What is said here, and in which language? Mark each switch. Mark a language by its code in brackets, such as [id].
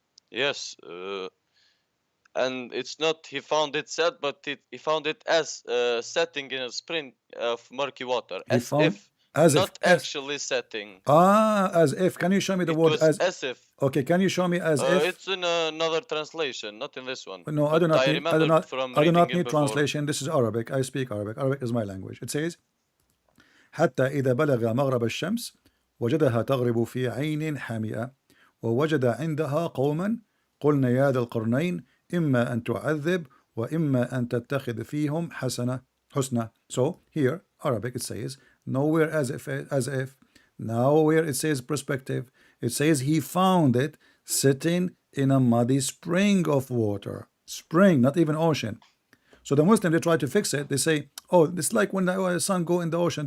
[en] Yes, and it's not he found it set, but he found it as setting in a spring of murky water, as not actually setting. As if. Can you show me the word as if? Okay, can you show me as if? It's in another translation, not in this one. No, I do not need. I do not need before. translation. This is Arabic. I speak Arabic. Arabic is my language. It says, [ar] حتى إذا بلغ مغرب الشمس وجدها تغرب في عين حامئة ووجد عندها قوما قلنا يا ذا القرنين إما أن تعذب وإما أن تتخذ فيهم حسنة. [en] So here, Arabic, it says nowhere as if. Nowhere it says perspective. It says he found it sitting in a muddy spring of water. Spring, not even ocean. So the Muslim, they try to fix it. They say, oh, it's like when the sun go in the ocean.